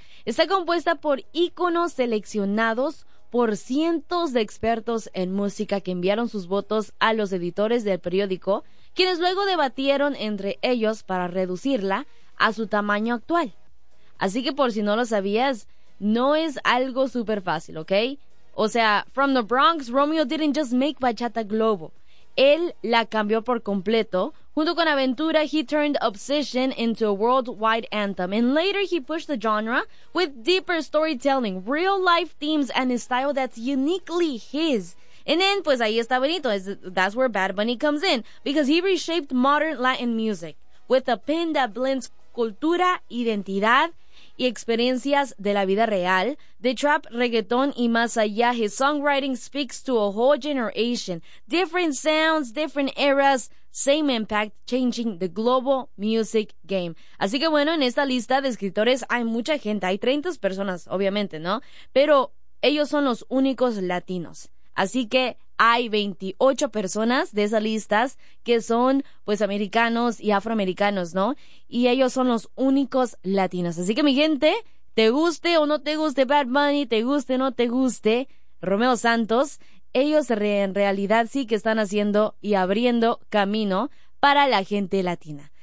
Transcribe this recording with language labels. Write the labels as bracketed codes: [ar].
[es] Está compuesta por íconos seleccionados por cientos de expertos en música que enviaron sus votos a los editores del periódico, quienes luego debatieron entre ellos para reducirla a su tamaño actual. Así que por si no lo sabías, no es algo súper fácil, ¿ok? O sea, [en] from the Bronx, Romeo didn't just make bachata globo. [es] Él la cambió por completo. Junto con Aventura, [en] he turned Obsession into a worldwide anthem. And later he pushed the genre with deeper storytelling, real life themes and a style that's uniquely his. And then, [es] pues ahí está bonito. [en] That's where Bad Bunny comes in. Because he reshaped modern Latin music with a pen that blends [es] cultura, identidad y experiencias de la vida real, de trap, reggaeton y más allá. [en] His songwriting speaks to a whole generation. Different sounds, different eras, same impact, changing the global music game. [es] Así que bueno, en esta lista de escritores hay mucha gente, hay 30 personas, obviamente, ¿no? Pero ellos son los únicos latinos. Así que hay 28 personas de esas listas que son, pues, americanos y afroamericanos, ¿no? Y ellos son los únicos latinos. Así que, mi gente, te guste o no te guste Bad Bunny, te guste o no te guste Romeo Santos, ellos en realidad sí que están haciendo y abriendo camino para la gente latina.